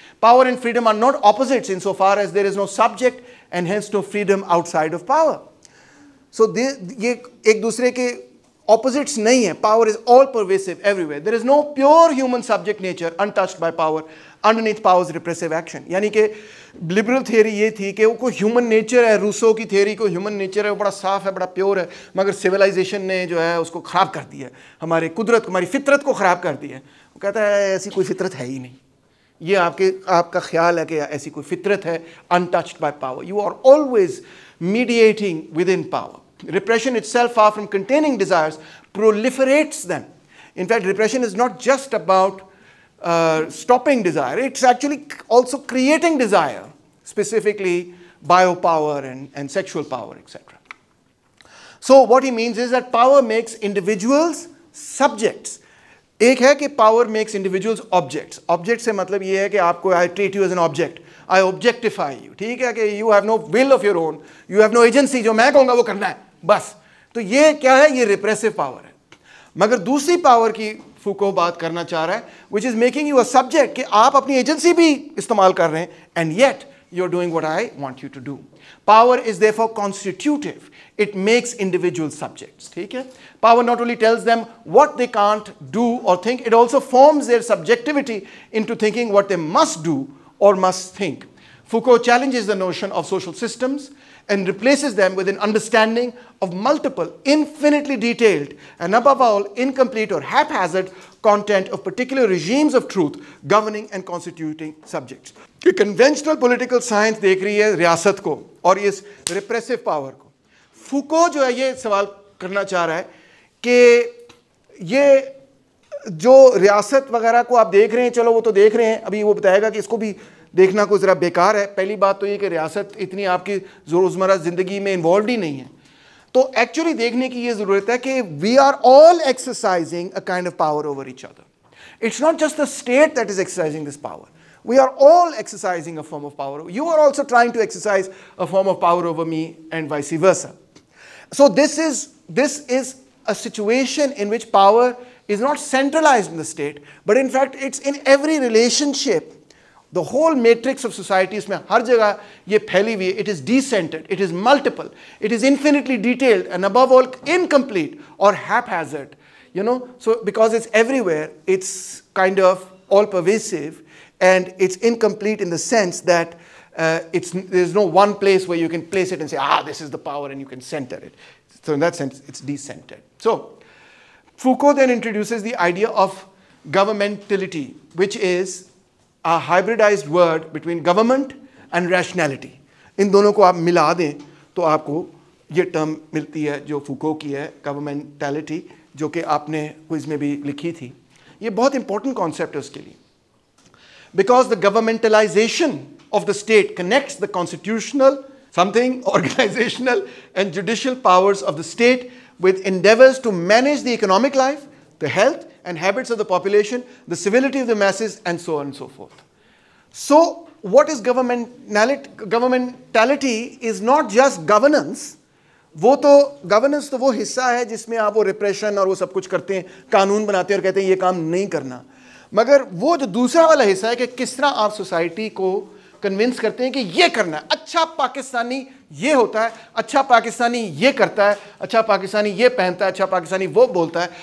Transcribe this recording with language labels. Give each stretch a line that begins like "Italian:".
English: Power and freedom are not opposites insofar as there is no subject and hence no freedom outside of power.
Urdu: So ye ek dusre ke opposites nahi hai.
English: Power is all pervasive everywhere. There is no pure human subject nature untouched by power underneath power's repressive action.
Urdu: یعنی کہ liberal theory یہ تھی کہ وہ کوئی human nature ہے, Rousseau کی theory کو ہیومن نیچر ہے, وہ بڑا صاف ہے, بڑا پیور ہے, مگر سویلائزیشن نے جو ہے اس کو خراب کر دیا ہے, ہماری قدرت کو, ہماری فطرت کو خراب کر دیا ہے. وہ کہتا ہے ایسی کوئی فطرت ہے ہی نہیں. یہ آپ کا خیال ہے کہ ایسی کوئی فطرت ہے
English: untouched by power. You are always mediating within power. Repression itself, far from containing desires, proliferates them. In fact, repression is not just about stopping desire, it's actually also creating desire, specifically biopower and sexual power, etc. So what he means is that power makes individuals subjects.
Urdu: ایک ہے کہ
English: power makes individuals objects. Object
Urdu: سے مطلب یہ ہے کہ آپ کو
English: I treat you as an object, I objectify you.
Urdu: ٹھیک ہے کہ
English: you have no will of your own, you have no agency,
Urdu: جو میں کہوں گا وہ کرنا ہے بس. تو یہ کیا ہے, یہ repressive power ہے. مگر دوسری پاور کی فوکو بات کرنا چاہ رہا ہے,
English: which is making you a subject,
Urdu: کہ آپ اپنی ایجنسی بھی استعمال کر رہے ہیں,
English: and yet you're doing what I want you to do. Power is therefore constitutive. It makes individuals subjects.
Urdu: ٹھیک ہے,
English: power not only tells them what they can't do or think, it also forms their subjectivity into thinking what they must do or must think. Foucault challenges the notion of social systems and replaces them with an understanding of multiple, infinitely detailed, and above all, incomplete or haphazard content of particular regimes of truth governing and constituting subjects.
Urdu: کہ conventional political science دیکھ رہی ہے ریاست کو اور اس repressive power کو. فوکو جو ہے یہ سوال کرنا چاہ رہا ہے کہ یہ جو ریاست وغیرہ کو آپ دیکھ رہے ہیں, چلو وہ تو دیکھ رہے ہیں, ابھی وہ بتائے گا کہ اس کو بھی دیکھنا کوئی ذرا بیکار ہے. پہلی بات تو یہ کہ ریاست اتنی آپ کی روزمرہ زندگی میں انوالوڈ ہی نہیں ہے, تو ایکچولی دیکھنے کی یہ ضرورت ہے کہ
English: We are all exercising a kind of power over each other. It's not just the state that is exercising this power. We are all exercising a form of power. You are also trying to exercise a form of power over me and vice versa. So this is a situation in which power is not centralized in the state, but in fact it's in every relationship. The whole matrix of society is
Urdu: mein har jagah ye phaili hui hai.
English: It is decentered, it is multiple, it is infinitely detailed, and above all incomplete or haphazard. You know, so because it's everywhere, it's kind of all pervasive, and it's incomplete in the sense that there's no one place where you can place it and say, this is the power, and you can center it. So in that sense, it's decentered. So Foucault then introduces the idea of governmentality, which is a hybridized word between government and rationality.
Urdu: ان دونوں کو آپ ملا دیں تو آپ کو یہ term ملتی ہے جو فوکو کی ہے, گورنمنٹیلٹی, جو کہ آپ نے کوئز میں بھی لکھی تھی. یہ بہت امپورٹنٹ کانسیپٹ ہے اس کے لیے,
English: because the governmentalization of the state connects the constitutional, something, organizational and judicial powers of the state with endeavors to manage the economic life, the health and habits of the population, the civility of the masses, and so on and so forth. So what is governmentality? Governmentality is not just governance.
Urdu: وہ تو governance تو وہ حصہ ہے جس میں آپ وہ ریپریشن اور وہ سب کچھ کرتے ہیں, قانون بناتے ہیں اور کہتے ہیں یہ کام نہیں کرنا. مگر وہ جو دوسرا والا حصہ ہے کہ کس طرح آپ سوسائٹی کو کنونس کرتے ہیں کہ یہ کرنا ہے, اچھا پاکستانی یہ ہوتا ہے, اچھا پاکستانی یہ کرتا ہے, اچھا پاکستانی یہ پہنتا ہے, اچھا پاکستانی وہ بولتا ہے.